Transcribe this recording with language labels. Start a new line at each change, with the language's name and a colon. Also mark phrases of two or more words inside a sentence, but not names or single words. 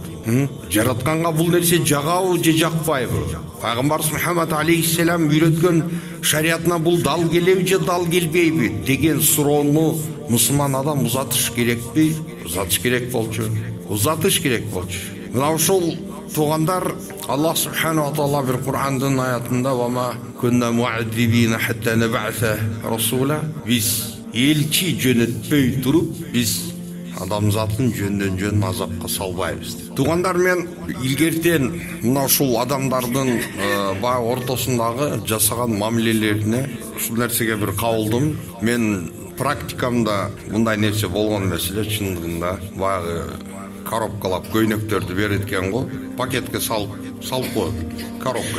Kyrgyz: Жаратканга бул нерсе жагабы же жакпайбы? Пайгамбар Мухаммад алейхиссалам үйрөткөн шариятына бул дал келеби же дал келбейби деген суроону мусулман адам узатыш керекпи? Узатыш керек болчу. Мына ушул туугандар
Arabic: الله سبحانه وتعالى
Kyrgyz: бир Кур'андын аятында
Arabic: "وما كنا معذبين حتى نبعث رسولا",
Kyrgyz: биз элчи жөнөтпөй туруп, биз адамзатын жөндөн жөн азапка салбайбыз. Туугандар, мен илгертен мына ушул адамдардын баягы ортосундагы жасаган мамилелерине ушул нерсеге бир кабылдым. Мен практикамда мындай нерсе болгон эмес эле, чындыгында баягы коробкалап көйнөктөрдү берет экен го, пакетке салып коет, коробка.